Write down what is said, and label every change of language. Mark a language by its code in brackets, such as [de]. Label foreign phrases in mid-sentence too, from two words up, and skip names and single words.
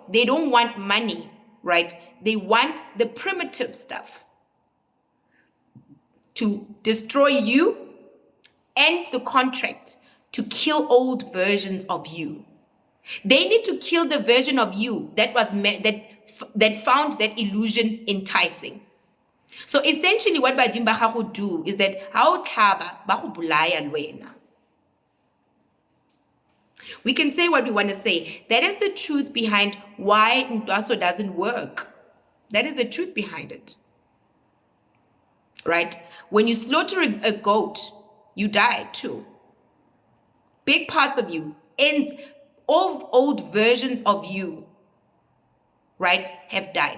[en] They don't want money, right? They want the primitive stuff to destroy you and the contract, to kill old versions of you. They need to kill the version of you that was that found that illusion enticing. So essentially what [tn] badimo ba gago [en] do is that [tn] ha o tlhaba ba go bolaya le wena. [en] We can say what we want to say. That is the truth behind why Ntwaso doesn't work. That is the truth behind it. Right? When you slaughter a goat, you die too. Big parts of you and all old versions of you, right, have died.